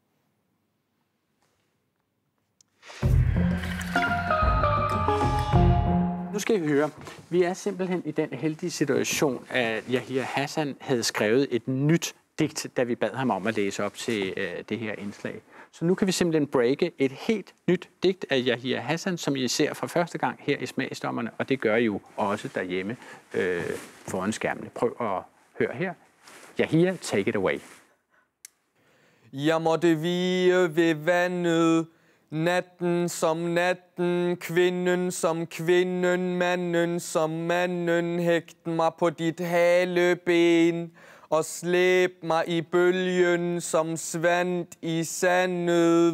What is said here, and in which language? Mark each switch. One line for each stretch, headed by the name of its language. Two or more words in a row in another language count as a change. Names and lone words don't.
Danish: Nu skal I høre, vi er simpelthen i den heldige situation, at Yahya Hassan havde skrevet et nyt digt, da vi bad ham om at læse op til det her indslag. Så nu kan vi simpelthen breake et helt nyt digt af Yahya Hassan, som I ser for første gang her i Smagsdommerne, og det gør I jo også derhjemme foran skærmene. Prøv at høre her.
English: Yahya, take it away.
Danish: Jeg måtte vige ved vandet, natten som natten, kvinden som kvinden, manden som manden, hægt mig på dit haleben og slæb mig i bølgen som svandt i sandet.